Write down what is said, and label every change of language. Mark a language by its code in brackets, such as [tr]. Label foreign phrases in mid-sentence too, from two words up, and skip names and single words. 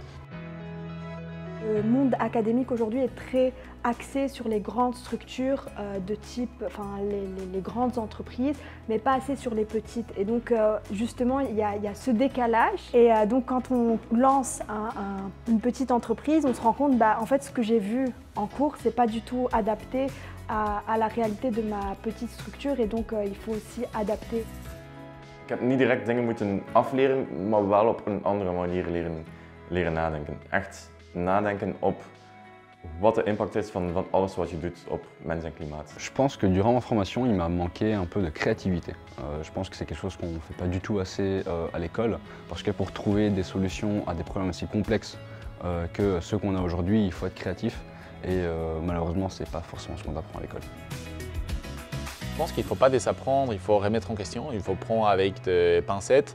[fr] Le monde académique aujourd'hui est très axé sur les grandes structures de type, les grandes entreprises, mais pas assez sur les petites. Et donc justement, il y a ce décalage. Et donc quand on lance une petite entreprise, on se rend compte, en fait, ce que j'ai vu en cours, c'est pas du tout adapté à la réalité de ma petite structure. Et donc il faut aussi adapter. [nl] Ik heb niet direct dingen moeten afleren, maar wel op een andere manier leren nadenken. Echt nadenken op wat de impact is van alles wat je doet op mens en klimaat. [fr] Je pense que durant ma formation, il m'a manqué un peu de créativité. Je pense que c'est quelque chose qu'on ne fait pas du tout assez à l'école, parce que pour trouver des solutions à des problèmes aussi complexes que ceux qu'on a aujourd'hui, il faut être créatif. Et malheureusement, ce n'est pas forcément ce qu'on apprend à l'école. Je pense qu'il ne faut pas désapprendre, il faut remettre en question, il faut prendre avec des pincettes.